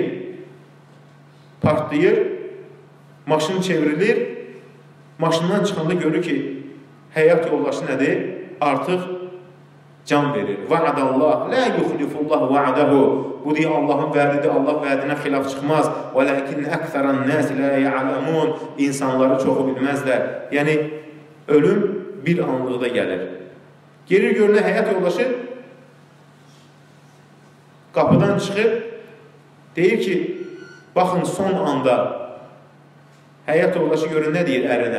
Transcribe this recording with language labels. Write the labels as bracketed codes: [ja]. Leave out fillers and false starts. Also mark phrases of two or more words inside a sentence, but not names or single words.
[az] Partlayır, maşın çevrilir, maşından çıxanda görür ki, həyat yoldaşı nədir? Artıq can verir. [ar] وعد الله لا يخلف الله وعده. [az] Bu deyir, Allahın vədidir, Allah vədinə xilaf çıxmaz. [ar] وَلَكِنْ أَكْثَرَ النَّاسِ لَا يَعْلَمُونَ. [az] İnsanları çoxu bilməzlər. Yəni, ölüm bir anlıqda gəlir. Gelir görünə həyat yoldaşı qapıdan çıxıb deyir ki, baxın son anda həyat yoldaşı görün nə deyir ərinə?